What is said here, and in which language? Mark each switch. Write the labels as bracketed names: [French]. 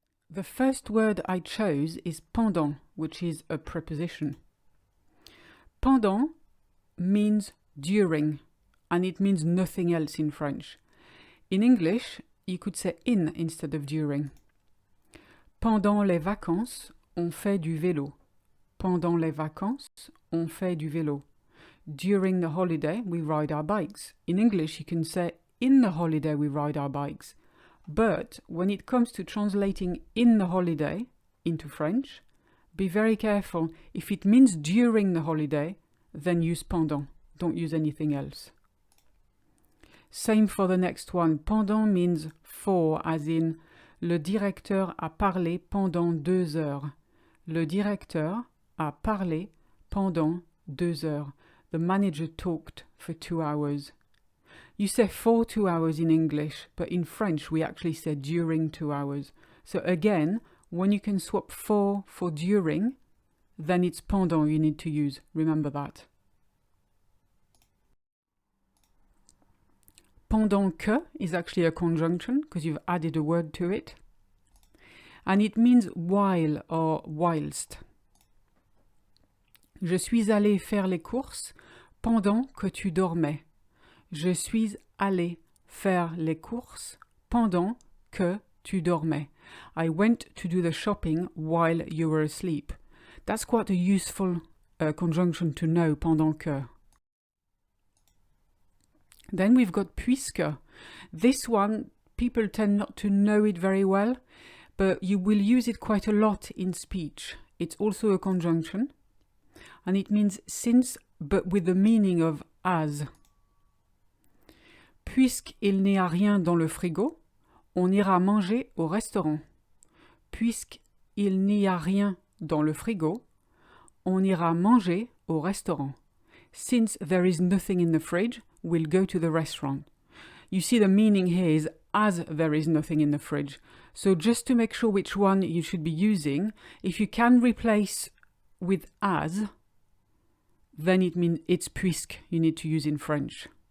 [English] The first word I chose is pendant, which is a preposition. Pendant means during, and it means nothing else in French. In English, you could say in instead of during. [French] Pendant les vacances, on fait du vélo. Pendant les vacances, on fait du vélo. [English] During the holiday, we ride our bikes. In English, you can say in the holiday, we ride our bikes. But when it comes to translating in the holiday into French, be very careful. If it means during the holiday, then use pendant. Don't use anything else. Same for the next one. Pendant means for, as in [French] le directeur a parlé pendant 2 heures. Le directeur a parlé pendant 2 heures. [English] The manager talked for 2 hours. You say for 2 hours in English, but in French we actually say during 2 hours. So again, when you can swap for during, then it's pendant you need to use. Remember that. Pendant que is actually a conjunction because you've added a word to it. And it means while or whilst. [French] Je suis allé faire les courses pendant que tu dormais. Je suis allé faire les courses pendant que tu dormais. [English] I went to do the shopping while you were asleep. That's quite a useful conjunction to know, pendant que. Then we've got puisque. This one, people tend not to know it very well, but you will use it quite a lot in speech. It's also a conjunction, and it means since, but with the meaning of as. [French] Puisqu'il n'y a rien dans le frigo, on ira manger au restaurant. Puisqu'il n'y a rien dans le frigo, on ira manger au restaurant. [English] Since there is nothing in the fridge, we'll go to the restaurant. You see the meaning here is as there is nothing in the fridge. So just to make sure which one you should be using, if you can replace with as, then it means it's puisque you need to use in French.